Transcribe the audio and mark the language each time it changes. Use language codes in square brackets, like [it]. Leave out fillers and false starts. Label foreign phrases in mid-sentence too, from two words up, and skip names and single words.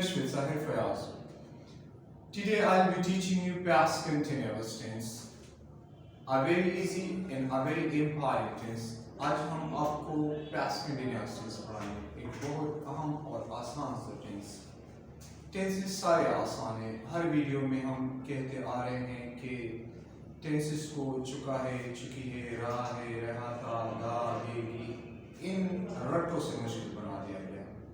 [en] Zahir Fayaz. Today I'll be teaching you past continuous tense. A very easy and a very important tense. [hi] आज हम आपको [en] past continuous tense [hi] पढ़ाएंगे, एक बहुत अहम और आसान सा tense. Tenses सारे आसान हैं. हर वीडियो में हम कहते आ रहे हैं कि tenses को चुका है, चुकी है, रहा है, रहा था, गा, गेगी, इन रटों से मुश्किल बना दिया गया.